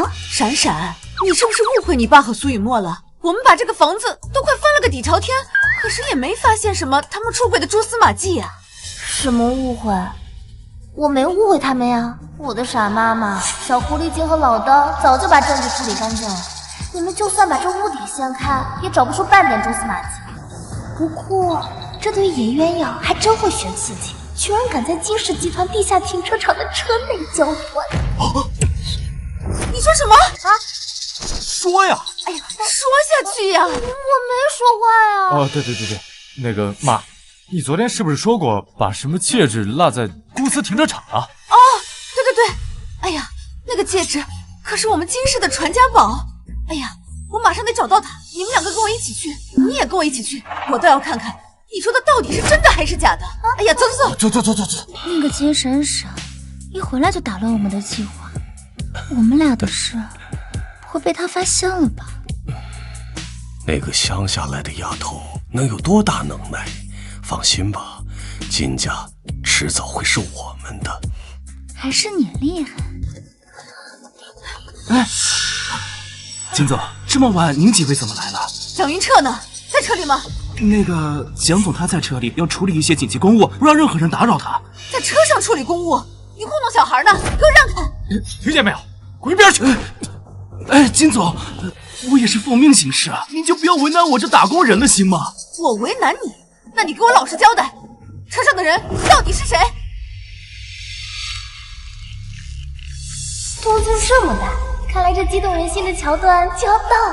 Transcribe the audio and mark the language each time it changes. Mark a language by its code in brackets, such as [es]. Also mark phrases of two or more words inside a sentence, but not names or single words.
[zh] 闪闪，你是不是误会你爸和苏雨墨了？我们把这个房子都快翻了个底朝天，可是也没发现什么他们出轨的蛛丝马迹呀。什么误会？我没误会他们呀！我的傻媽媽，小狐狸精和老刀早就把證據處理乾淨了，你們就算把這屋底掀開，也找不出半點蛛絲馬跡。不過，這對野鴛鴦還真會選刺激，居然敢在金氏集團地下停車場的車內交換。你說什麼？啊？說呀！哎呀，說下去呀！我沒說話呀。哦，對，那個媽，你昨天是不是說過把什麼戒指落在公司停車場了？哦，對，哎呀，那個戒指可是我們金氏的傳家寶。哎呀，我馬上得找到它，你們兩個跟我一起去，你也跟我一起去，我倒要看看你說的到底是真的還是假的。哎呀，走。那個金閃閃一回來就打亂我們的計劃，我們倆的事不會被他發現了吧？那個鄉下來的丫頭能有多大能耐？放心吧，金家遲早會是我們的。還是你厲害。哎，金總，這麼晚您幾位怎麼來了？蔣雲徹呢？在車裡嗎？那個蔣總他在車裡要處理一些緊急公務，不讓任何人打擾他。在車上處理公務？你糊弄小孩呢？給我讓開！聽見沒有？滾一邊去！哎，金總，我也是奉命行事啊，您就不要為難我這打工人了，行嗎？我為難你？那你給我老實交代，車上的人到底是誰？動靜這麼大，看來這激動人心的橋段就要到了。